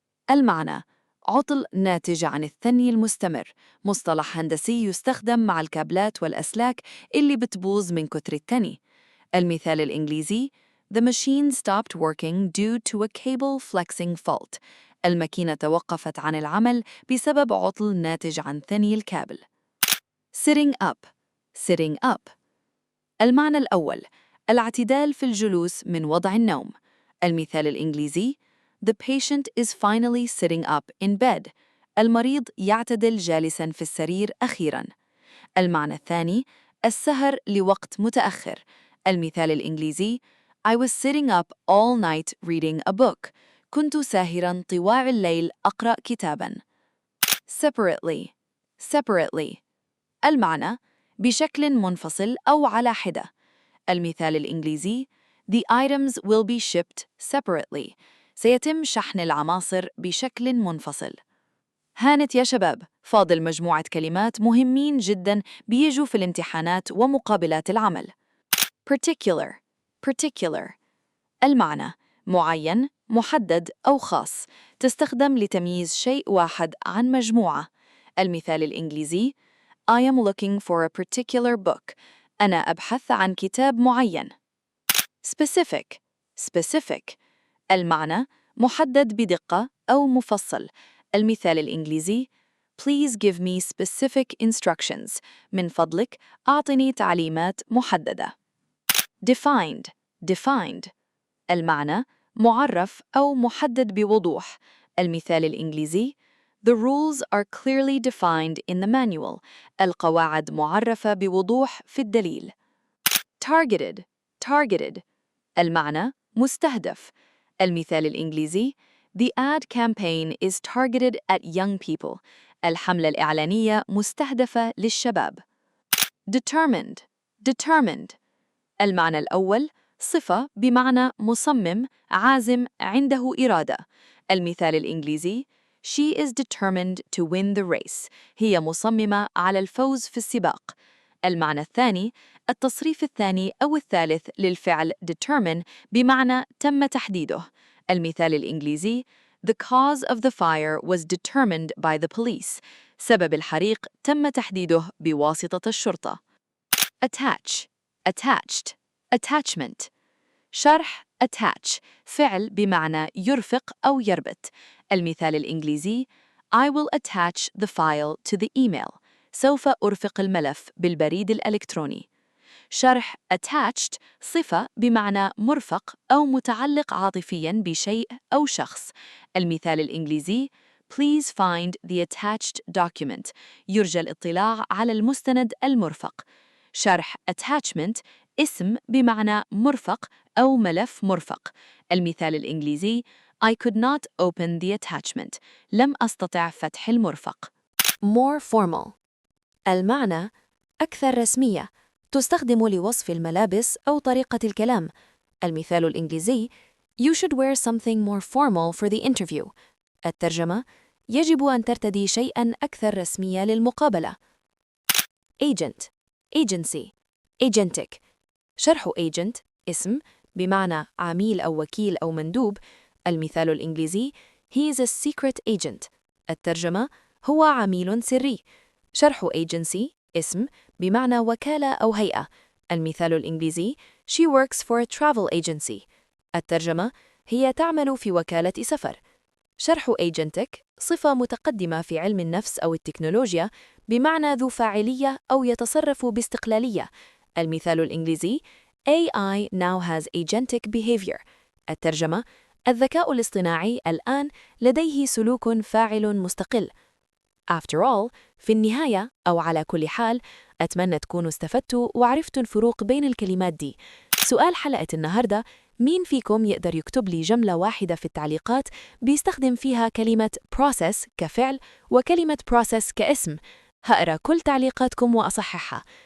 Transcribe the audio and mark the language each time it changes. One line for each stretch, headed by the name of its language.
Arabic: المعنى: عطل ناتج عن الثني المستمر، مصطلح هندسي يستخدم مع الكابلات والأسلاك اللي بتبوظ من كتر التني. المثال الإنجليزي:
English: The machine stopped working due to a cable flexing fault.
Arabic: الماكينة توقفت عن العمل بسبب عطل ناتج عن ثني الكابل.
English: Sitting up. Sitting up.
Arabic: المعنى الأول: الاعتدال في الجلوس من وضع النوم. المثال الإنجليزي:
English: The patient is finally sitting up in bed.
Arabic: المريض يعتدل جالساً في السرير أخيراً. المعنى الثاني: السهر لوقت متأخر. المثال الإنجليزي:
English: I was sitting up all night reading a book.
Arabic: كنت ساهراً طوال الليل أقرأ كتاباً.
English: Separately. Separately.
Arabic: المعنى: بشكل منفصل أو على حدة. المثال الإنجليزي:
English: The items will be shipped separately.
Arabic: سيتم شحن العناصر بشكل منفصل. هانت يا شباب، فاضل مجموعة كلمات مهمين جداً بيجوا في الامتحانات ومقابلات العمل.
English: Particular. Particular.
Arabic: المعنى: معين، محدد أو خاص، تستخدم لتمييز شيء واحد عن مجموعة. المثال الإنجليزي:
English: I am looking for a particular book.
Arabic: أنا أبحث عن كتاب معين.
English: Specific. Specific.
Arabic: المعنى: محدد بدقة أو مفصل. المثال الإنجليزي:
English: Please give me specific instructions.
Arabic: من فضلك أعطني تعليمات محددة.
English: Defined. Defined.
Arabic: المعنى: معرف أو محدد بوضوح. المثال الإنجليزي:
English: The rules are clearly defined in the manual.
Arabic: القواعد معرفة بوضوح في الدليل.
English: Targeted. Targeted.
Arabic: المعنى: مستهدف. المثال الإنجليزي:
English: The ad campaign is targeted at young people.
Arabic: الحملة الإعلانية مستهدفة للشباب.
English: Determined. Determined.
Arabic: المعنى الأول: صفة بمعنى مصمم، عازم، عنده إرادة. المثال الإنجليزي:
English: She is determined to win the race.
Arabic: هي مصممة على الفوز في السباق. المعنى الثاني: التصريف الثاني أو الثالث للفعل determine بمعنى تم تحديده. المثال الإنجليزي:
English: The cause of the fire was determined by the police.
Arabic: سبب الحريق تم تحديده بواسطة الشرطة.
English: Attach. Attached. Attachment.
Arabic: شرح attach، فعل بمعنى يرفق أو يربط. المثال الإنجليزي:
English: I will attach the file to the email.
Arabic: سوف أرفق الملف بالبريد الإلكتروني. شرح attached، صفة بمعنى مرفق أو متعلق عاطفياً بشيء أو شخص. المثال الإنجليزي:
English: Please find the attached document.
Arabic: يرجى الاطلاع على المستند المرفق. شرح attachment، اسم بمعنى مرفق أو ملف مرفق. المثال الإنجليزي:
English: I could not open the attachment.
Arabic: لم أستطع فتح المرفق.
English: More formal.
Arabic: المعنى: أكثر رسمية، تستخدم لوصف الملابس أو طريقة الكلام. المثال الإنجليزي:
English: You should wear something more formal for the interview.
Arabic: الترجمة: يجب أن ترتدي شيئاً أكثر رسمية للمقابلة.
English: Agent. Agency. Agentic.
Arabic: شرح agent، اسم بمعنى عميل أو وكيل أو مندوب. المثال الإنجليزي:
English: He is a secret agent.
Arabic: الترجمة: هو عميل سري. شرح agency، اسم بمعنى وكالة أو هيئة. المثال الإنجليزي:
English: She works for a travel agency.
Arabic: الترجمة: هي تعمل في وكالة سفر. شرح agentic، صفة متقدمة في علم النفس أو التكنولوجيا بمعنى ذو فاعلية أو يتصرف باستقلالية. المثال الإنجليزي:
English: AI now has agentic behavior.
Arabic: الترجمة: الذكاء الاصطناعي الآن لديه سلوك فاعل مستقل.
English: After all،
Arabic: في النهاية أو على كل حال، أتمنى تكونوا استفدتوا وعرفتوا الفروق بين الكلمات دي. سؤال حلقة النهاردة: مين فيكم يقدر يكتب لي جملة واحدة في التعليقات بيستخدم فيها كلمة process كفعل وكلمة process كاسم؟ هقرأ كل تعليقاتكم وأصححها.